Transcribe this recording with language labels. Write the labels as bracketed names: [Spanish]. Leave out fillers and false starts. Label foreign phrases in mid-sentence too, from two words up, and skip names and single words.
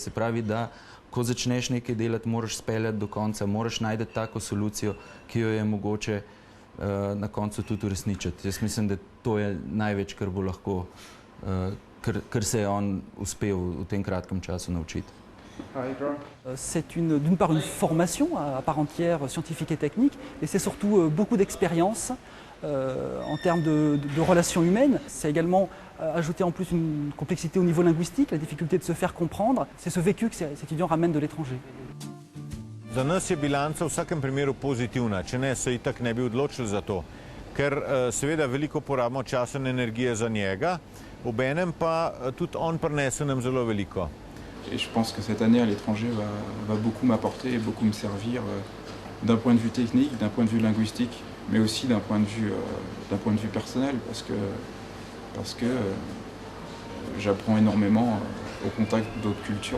[Slovenian] Se pravi, da ko začneš nekaj delati, moraš speljati do konca, moraš najti tako solucijo, ki jo je mogoče na koncu tudi uresničiti. Jaz mislim, da to je največ, kar bo lahko, kar se je on uspel v tem kratkem času naučiti. [French] C'est d'une part une formation à part entière scientifique et technique, et c'est surtout beaucoup d'expérience en termes de relations humaines. C'est également ajouter en plus une complexité au niveau linguistique, la difficulté de se faire comprendre. C'est ce vécu que ces étudiants ramènent de l'étranger. [Slovenian] Za nas je bilanca v vsakem primeru pozitivna, če ne se itak ne bi odločili za to, ker seveda veliko porabimo časa in energije za njega, obenem pa tudi on prinese nam zelo veliko. [French] Et je pense que cette année à l'étranger va beaucoup m'apporter et beaucoup me servir d'un point de vue technique, d'un point de vue linguistique, mais aussi d'un point de vue personnel, parce que j'apprends énormément au contact d'autres cultures.